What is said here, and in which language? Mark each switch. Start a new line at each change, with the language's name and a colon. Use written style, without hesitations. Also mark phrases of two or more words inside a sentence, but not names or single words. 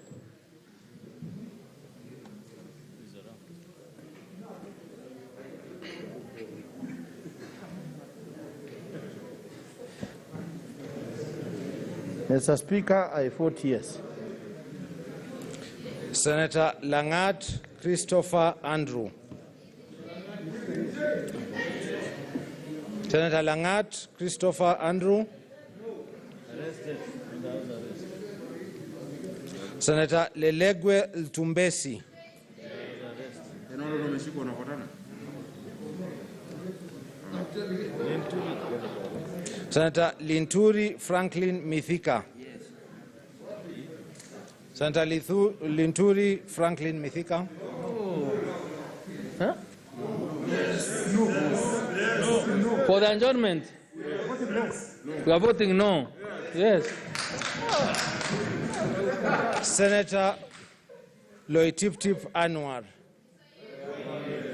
English: Mr. Speaker, I vote yes. Senator Langat Christopher Andrew. Senator Langat Christopher Andrew. Senator Lelegwe Ltumbesi. Senator Linturi Franklin Mithika. Senator Linturi Franklin Mithika. Huh? For the adjournment? We are voting no. Yes. Senator Loitiptip Anwar.